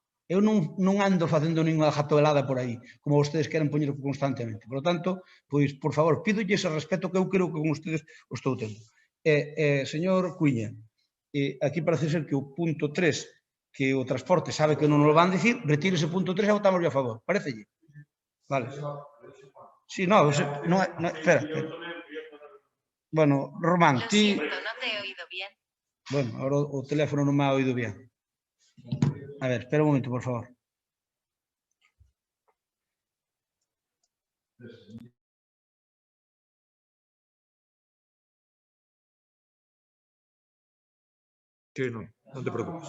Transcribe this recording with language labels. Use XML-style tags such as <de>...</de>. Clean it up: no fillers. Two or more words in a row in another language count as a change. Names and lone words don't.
<gl>Eu non ando facendo ninguna jatoelada por aí, como vostedes queren poñer constantemente.</gl> <es>Por lo tanto,</es> <gl>pois, por favor, pídolle ese respeto que eu creo que con vostedes o estou tendo. Señor Cuiña, aquí parece ser que o punto 3, que o transporte sabe que non nos van dicir, retire ese punto 3 e votamos a favor. Parecelle?</gl> <es>Vale. Sí, no, espera.</es> <gl>Bueno, Román, ti...</gl> <es>Lo siento, no te he oído bien. Bueno, ahora</es> <gl>o teléfono non</gl> <es>me ha oído bien. A ver, espera un momento, por favor. Sí,</es> <gl>non te preocupes.</gl>